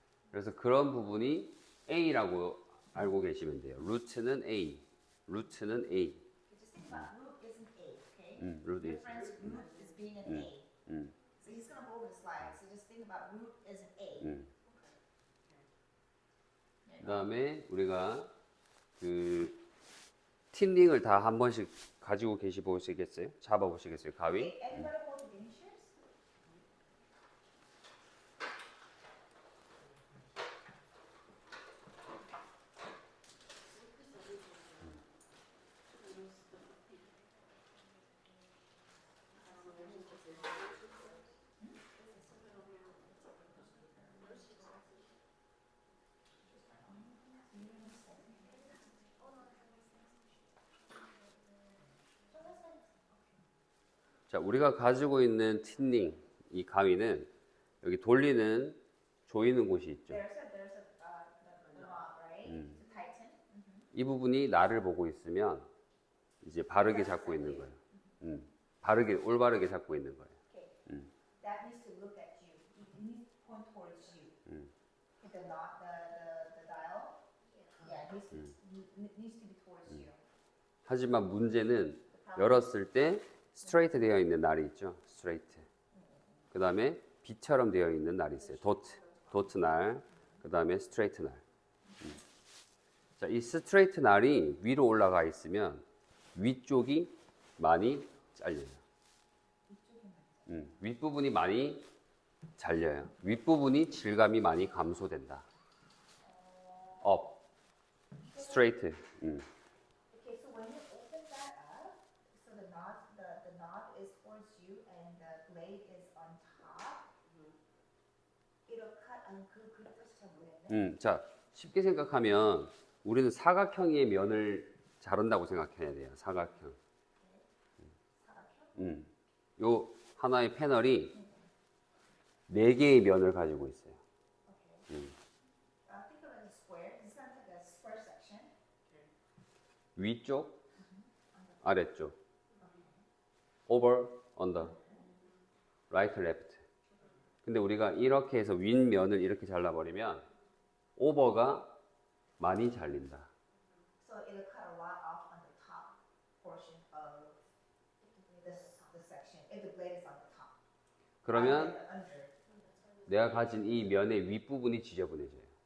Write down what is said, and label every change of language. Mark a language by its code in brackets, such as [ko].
[ko] 그래서 그런 부분이 A라고 알고 계시면 돼요. 루트는 A. 루트는 A. [en] Just think about root is an A, okay? root Your is. friend's root is being an A. So he's gonna go over the slide. So just think about root as an A. [ko] 그다음에 우리가 그 틴링을 다 한 번씩 가지고 보시겠어요? 잡아 보시겠어요? 가위? [en] Okay, everybody hold the miniatures? [ko] 자, 우리가 가지고 있는 틴링 이 가위는 여기 돌리는 조이는 곳이 있죠. [en] There's the knob, right? To tighten. [ko] 이 부분이 나를 보고 있으면 이제 바르게 잡고 있는 거예요. 바르게 올바르게 잡고 있는 거예요. [en] Okay. That needs to look at you. It needs to point towards you. The knot, the dial. Yeah, needs to be towards you. [ko] 하지만 문제는 열었을 때 스트레이트 되어 있는 날이 있죠. 스트레이트. 그 다음에 B처럼 되어 있는 날이 있어요. 도트 날. 그 다음에 스트레이트 날. 자, 이 스트레이트 날이 위로 올라가 있으면 위쪽이 많이 잘려요. 윗부분이 많이 잘려요. 윗부분이 질감이 많이 감소된다. 업. 스트레이트. [en] Okay, so when you open that up, so the knot is towards you and the blade is on top. It'll cut. [ko] 그 뜻이 잘 모르겠네. 자, 쉽게 생각하면 우리는 사각형의 면을 자른다고 생각해야 돼요. 사각형. 사각형? 요 하나의 패널이 4개의 면을 가지고 있어요. [en] Okay. Think of it as a square. This is kind of like a square section. [ko] 위쪽, 아래쪽. [en] over, under. right, left. [ko] 근데 우리가 이렇게 해서 윗면을 이렇게 잘라버리면 오버가 많이 잘린다. [en] So it'll cut a lot off on the top portion of the section. If the blade is on the top. [ko] 그러면 [en] Rather than under. [ko] 내가 가진 이 면의 윗부분이 지저분해져요.